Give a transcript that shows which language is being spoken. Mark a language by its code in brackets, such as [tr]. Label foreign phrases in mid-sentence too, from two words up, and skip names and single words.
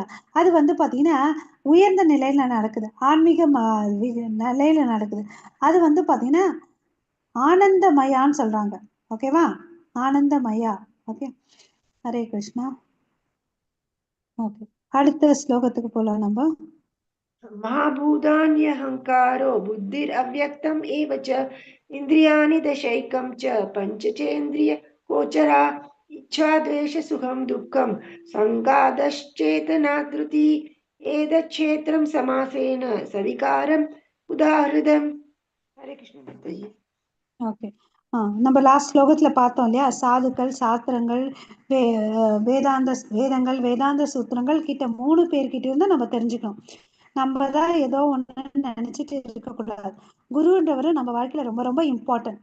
[ta] அது வந்து பாத்தீங்கன்னா உயர்ந்த நிலையில நடக்குது, ஆன்மீக நிலையில நடக்குது. அது வந்து பாத்தீங்கன்னா ஆனந்தமயான்னு சொல்றாங்க. ஓகேவா? ஆனந்தமயா. ஓகே, [sa] हरे कृष्णा. [ta] ஓகே, அடுத்த ஸ்லோகத்துக்கு போலாம் நம்ம. [sa] महाभूतान्यहङ्कारो बुद्धिरव्यक्तम् एव च इन्द्रियाणि दशैकं च पञ्चचेन्द्रियगोचरा इच्छा द्वेषसुखं दुःखं सङ्गादश्चेतना धृति एतच्छेत्रं समासेन सविकारम् उदाहृतम्. हरे कृष्ण माताजी. [ta] ஓகே, நம்ம லாஸ்ட் ஸ்லோகத்துல பார்த்தோம் இல்லையா, சாதுக்கள், சாஸ்திரங்கள், வேதங்கள், வேதாந்த சூத்திரங்கள் கிட்ட 3 பேர்கிட்ட இருந்து நம்ம தெரிஞ்சுக்கணும். நம்ம தான் ஏதோ ஒண்ணு நினைச்சிட்டு இருக்கக்கூடாது. குருன்றவர் நம்ம வாழ்க்கையில ரொம்ப ரொம்ப இம்பார்ட்டன்ட்.